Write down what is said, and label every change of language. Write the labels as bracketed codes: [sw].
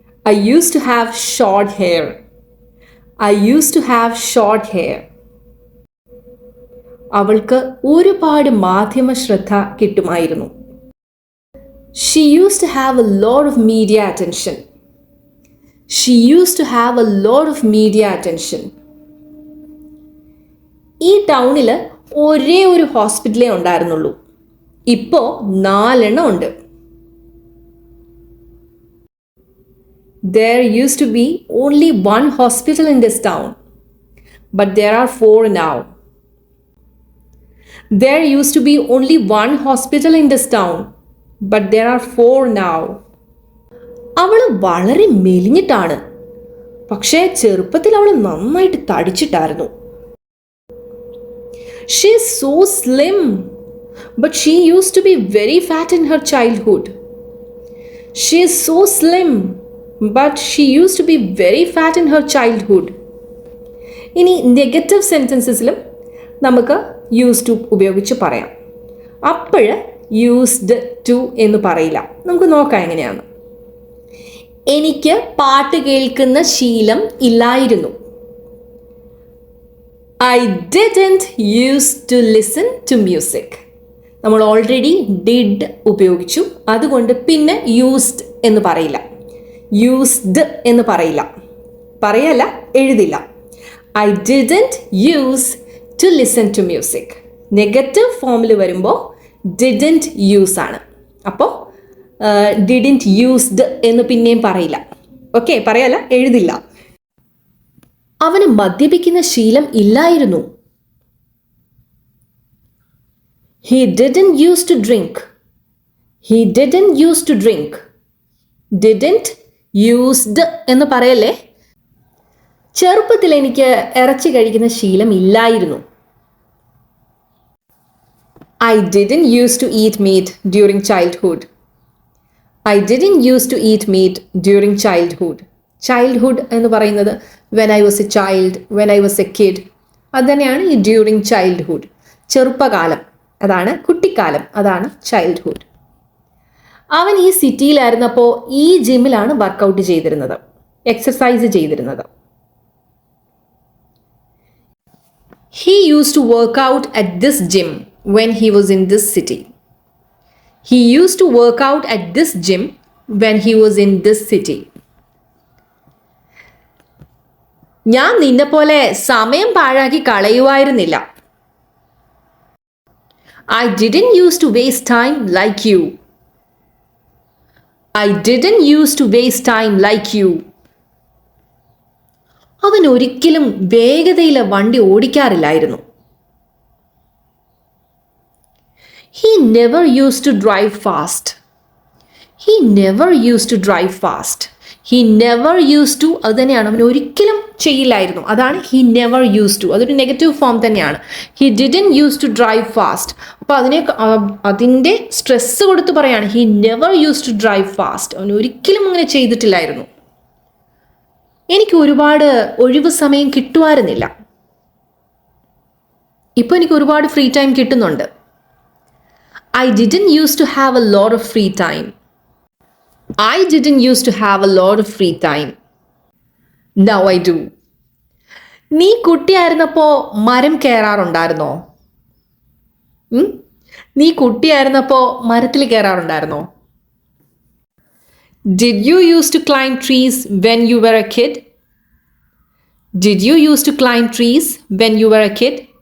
[en] I used to have short hair. I used to have short hair. [ml] അവൾക്ക് ഒരുപാട് മാധ്യമ ശ്രദ്ധ കിട്ടുമായിരുന്നു. [en] She used to have a lot of media attention. She used to have a lot of media attention. [ml] ഈ ടൗണിൽ ഒരേ ഒരു ഹോസ്പിറ്റലേ ഉണ്ടായിരുന്നുള്ളൂ. ഇപ്പോൾ 4 ഉണ്ട്. [en] There used to be only 1 hospital in this town, but there are 4 now. There used to be only 1 hospital in this town, but there are 4 now. [ml] അവൾ വളരെ മെലിഞ്ഞിട്ടാണ്, പക്ഷേ ചെറുപ്പത്തിൽ അവൾ നന്നായിട്ട് തടിച്ചിട്ടായിരുന്നു. [en] She is so slim, but she used to be very fat in her childhood. She is so slim, but she used to be very fat in her childhood. [ml] ഇനി negative സെൻറ്റൻസസിലും നമുക്ക് use to ഉപയോഗിച്ച് പറയാം. അപ്പോൾ used to എന്ന് പറയില്ല. നമുക്ക് നോക്കാം എങ്ങനെയാണ്. എനിക്ക് പാട്ട് കേൾക്കുന്ന ശീലം ഇല്ലായിരുന്നു. [en] I didn't used to listen to music. [ml] നമ്മൾ ഓൾറെഡി ഡിഡ് ഉപയോഗിച്ചു, അതുകൊണ്ട് പിന്നെ യൂസ്ഡ് എന്ന് പറയില്ല. യൂസ്ഡ് എന്ന് പറയില്ല, പറയല്ല, എഴുതില്ല. [en] I didn't use to listen to music. [ml] Negative ഫോമിൽ വരുമ്പോൾ [en] didn't use [ml] ആണ്. അപ്പോൾ [en] didn't used [ml] എന്ന് പിന്നെയും പറയില്ല. ഓക്കെ, പറയല്ല, എഴുതില്ല. അവന് മദ്യപിക്കുന്ന ശീലം ഇല്ലായിരുന്നു. [en] He didn't used to drink. He didn't used to drink. Didn't used [ml] എന്ന് പറയല്ലേ. ചെറുപ്പത്തിൽ എനിക്ക് ഇറച്ചി കഴിക്കുന്ന ശീലം ഇല്ലായിരുന്നു. [en] I didn't used to eat meat during childhood. I didn't used to eat meat during childhood. Childhood [ml] എന്ന് പറയുന്നത് [en] when I was a child, when I was a kid. [ml] അത് തന്നെയാണ് ഈ [en] during childhood. [ml] ചെറുപ്പകാലം, അതാണ് കുട്ടിക്കാലം, അതാണ് ചൈൽഡ്ഹുഡ്. അവൻ ഈ സിറ്റിയിലായിരുന്നപ്പോൾ ഈ ജിമ്മിലാണ് വർക്കൗട്ട് ചെയ്തിരുന്നത്, എക്സസൈസ് ചെയ്തിരുന്നത്. [en] He used to work out at this gym when he was in this city. He used to work out at this gym when he was in this city. [ml] ഞാൻ നിന്നെ പോലെ സമയം പാഴാക്കി കളയുമായിരുന്നില്ല. [en] I didn't used to waste time like you. I didn't used to waste time like you. [ml] അവൻ ഒരിക്കലും വേഗതയിൽ വണ്ടി ഓടിക്കാറില്ലായിരുന്നു. [en] He never used to drive fast. He never used to drive fast. He never used to, [ml] അത് തന്നെയാണ്, അവൻ ഒരിക്കലും ചെയ്യില്ലായിരുന്നു. അതാണ് [en] he never used to. [ml] അതൊരു നെഗറ്റീവ് ഫോം തന്നെയാണ്. [en] He didn't used to drive fast. [ml] അപ്പോൾ അതിൻ്റെ സ്ട്രെസ് കൊടുത്ത് പറയാണ് [en] he never used to drive fast. [ml] അവൻ ഒരിക്കലും അങ്ങനെ ചെയ്തിട്ടില്ലായിരുന്നു. എനിക്ക് ഒരുപാട് ഒഴിവ് സമയം കിട്ടുമായിരുന്നില്ല. ഇപ്പോൾ എനിക്ക് ഒരുപാട് ഫ്രീ ടൈം കിട്ടുന്നുണ്ട്. [en] I didn't used to have a lot of free time. I didn't used to have a lot of free time. Now I do. [ml] നീ കുട്ടിയായിരുന്നപ്പോ മരം കയറാറുണ്ടായിരുന്നോ? നീ കുട്ടിയായിരുന്നപ്പോ മരത്തിൽ കയറാറുണ്ടായിരുന്നോ? [en] Did you used to climb trees when you were a kid? Did you used to climb trees when you were a kid?